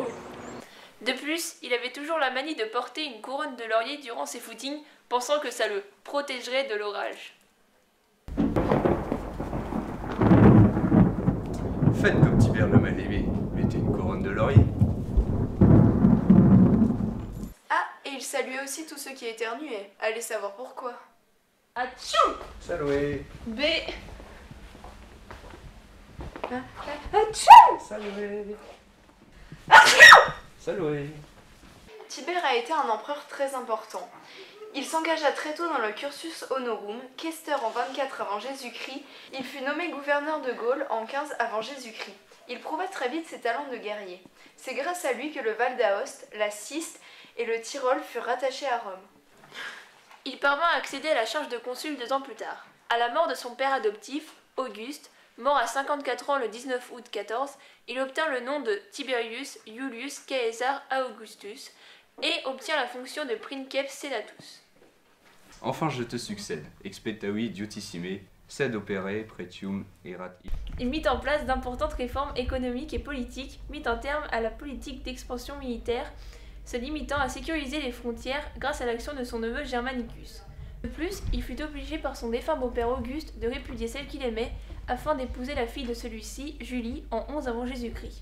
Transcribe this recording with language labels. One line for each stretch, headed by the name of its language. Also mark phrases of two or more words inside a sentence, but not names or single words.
French: De plus, il avait toujours la manie de porter une couronne de laurier durant ses footings, pensant que ça le protégerait de l'orage. Faites comme Tibère le mal-aimé, mettez une couronne de laurier. Ah, et il saluait aussi tous ceux qui éternuaient. Allez savoir pourquoi. Atchou! Saloué! B. Saloué! Saloué! Tibère a été un empereur très important. Il s'engagea très tôt dans le
Latin: cursus honorum,
French: questeur en 24 avant Jésus-Christ. Il fut nommé gouverneur de Gaule en 15 avant Jésus-Christ. Il prouva très vite ses talents de guerrier. C'est grâce à lui que le Val d'Aoste, la Ciste et le Tyrol furent rattachés à Rome. Il parvint à accéder à la charge de consul 2 ans plus tard. À la mort de son père adoptif, Auguste, mort à 54 ans le 19 août 14, il obtint le nom de Tiberius Iulius Caesar Augustus et obtient la fonction de
Latin: princeps senatus.
French: Enfin je te succède,
Latin: expectavi diotissime, sed opere pretium erat.
French: Il mit en place d'importantes réformes économiques et politiques, mit un terme à la politique d'expansion militaire, se limitant à sécuriser les frontières grâce à l'action de son neveu Germanicus. De plus, il fut obligé par son défunt beau-père Auguste de répudier celle qu'il aimait afin d'épouser la fille de celui-ci, Julie, en 11 avant Jésus-Christ.